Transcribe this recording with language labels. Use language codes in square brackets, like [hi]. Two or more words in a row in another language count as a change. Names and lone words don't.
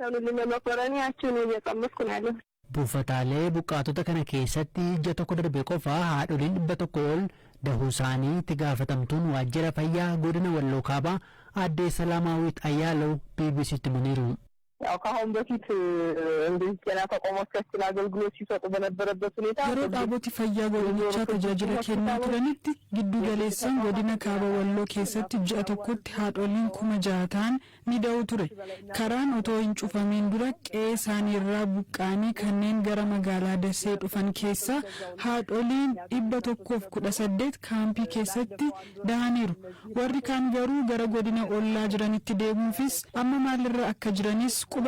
[om] Buufataalee buqqaatota kana keessatti ija tokko darbe qofa haadholiin 100 ol dahuu isaanii itti gaafatamtuun waajjira fayyaa godina Walloo Kaabaa aadde Salaamaawit Ayyaalaw BBC'tti himaniiru. [am] ያው ካሁን በፊት እንግዲህ ጤና ተቋሞቻችን አገልግሎት ሲሰጡ በነበረበት ሁኔታ [om] yeroo dhaaboti fayyaa godinicha tajaajila kennaa turanitti giddu galeessaan godina kaaba walloo keessatti ji'a tokkotti haadholiin 6,000 ta'an ni da'u ture karaan otoo hin cufamiin dura qe'ee isaanii irraa buqqaanii kanneen gara magaalaa Dassee dhufan keessaa haadholiin 118 kaampii keessatti da'aniiru warri kaan garuu gara godina ollaa jiranitti deemuufis amma maalirra akka jiranis quba